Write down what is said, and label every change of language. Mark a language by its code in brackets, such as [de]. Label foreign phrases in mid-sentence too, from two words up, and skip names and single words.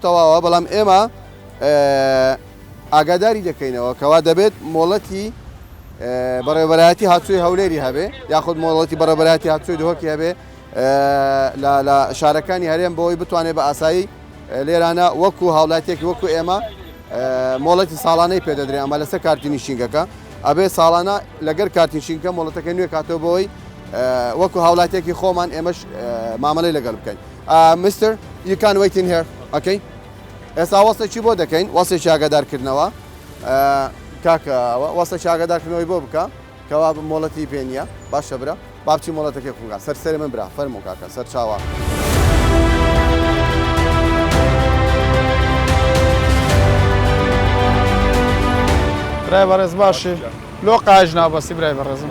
[ckb] تەواوە بەڵام ئێمە ئاگاداری دەکەینەوە کەوا دەبێت مۆڵەتی بەڕێوەبەرایەتی هاتووی هەولێری هەبێ یاخود مۆڵەتی بەڕێوەبەرایەتی هاتووی دهۆکی هەبێ لە شارەکانی هەرێم بۆی بتوانێت بە ئاسایی لێرانە وەکو هاوڵاتێکی وەکو ئێمە مۆڵەتی ساڵانەی پێدەدرێن ئەمە لەسەر کارتی نیشینگەکە ئەبێ ساڵانە لەگەر کارتیشینکە مۆڵەتەکە نوێ کاتەوە بۆی وەکو هاوڵاتێکی خۆمان ئێمەش مامەڵەی لەگەڵ بکەین. [en] مستر you can wait in here. Okay. [ckb] ئێستا وەستێکی بۆ دەکەین وەستێکی ئاگادارکردنەوە کاکە وەستێکی ئاگادارکردنەوەی بۆ بکە کەوا مۆڵەتی پێ نییە باشە برا بابچی مۆڵەتەکە کوگا سەرسەری من برا فەرموو کاکە سەر چاوە. برای بەڕێز باشی لۆ قاژ نابەستی برای بەڕێزم